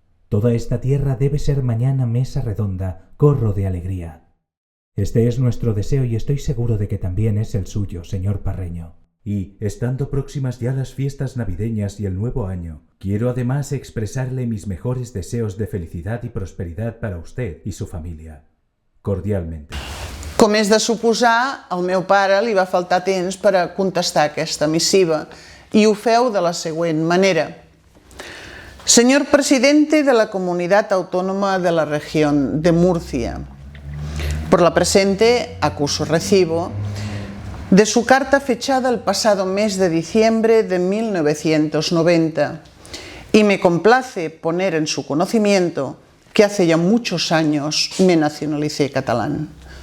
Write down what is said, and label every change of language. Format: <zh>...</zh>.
<es>Toda esta tierra debe ser mañana mesa redonda, corro de alegría. Este es nuestro deseo y estoy seguro de que también es el suyo, señor Parreño. Y, estando próximas ya las fiestas navideñas y el nuevo año, quiero además expresarle mis mejores deseos de felicidad y prosperidad para usted y su família. Cordialmente.</es> <ca>Com és de suposar, al meu pare li va faltar temps per a contestar aquesta missiva y ho feu de la següent manera.</ca> <es>Señor presidente de la Comunidad Autónoma de la Región de Murcia, por la presente acuso recibo de su carta fechada el pasado mes de diciembre de 1990 y me complace poner en su conocimiento que hace ya muchos años me nacionalicé catalán.</es>